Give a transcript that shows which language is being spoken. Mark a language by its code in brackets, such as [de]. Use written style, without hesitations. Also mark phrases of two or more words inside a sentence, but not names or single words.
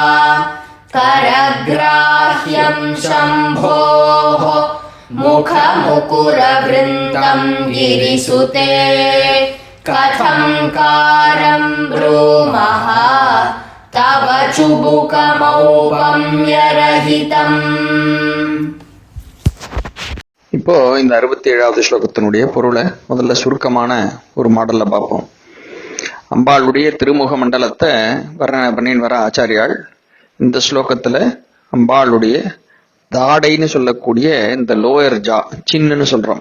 [sa] करग्राह्यं शम्भोः मुखमुकुरवृन्तं गिरिसुते कथं कारं ब्रूमः तव चुबुकमौपम्यरहितम्. [ta] இப்போ இந்த 67வது ஸ்லோகத்தினுடைய பொருளை முதல்ல சுருக்கமான ஒரு மாடலில் பார்ப்போம். அம்பாளுடைய திருமுக மண்டலத்தை வர்ணனை பண்ணின்னு வர ஆச்சாரியாள் இந்த ஸ்லோகத்தில் அம்பாளுடைய தாடைன்னு சொல்லக்கூடிய இந்த [en] lower jaw, [ta] சின்னன்னு சொல்கிறோம்.